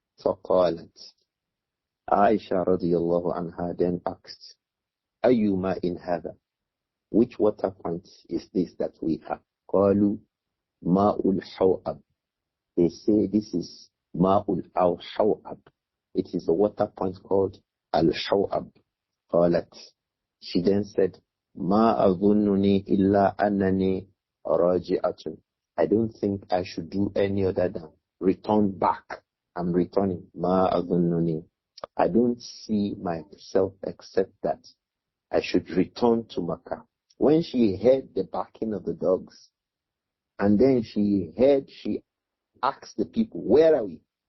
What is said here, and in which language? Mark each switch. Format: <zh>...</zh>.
<ar>فقالت,</ar> <en>Aisha radiyallahu anha then asked,</en> <ar>أيما</ar> <en>in</en> <ar>هذا,</ar> <en>which water point is this that we have?</en> <ar>قالوا ماء الحوأب.</ar> <en>They say this is</en> <ar>ماء الحوأب.</ar> <en>It is a water point called Al-Hawab.</en> <ar>قالت,</ar> <en>she then said,</en> <ar>ما أظنني إلا أنني راجعة.</ar> <en>I don't think I should do any other than return back. I'm returning.</en> <ar>ما أظنني.</ar> <en>I don't see myself except that I should return to Makkah. When she heard the barking of the dogs, and then she asked the people, where are we?</en>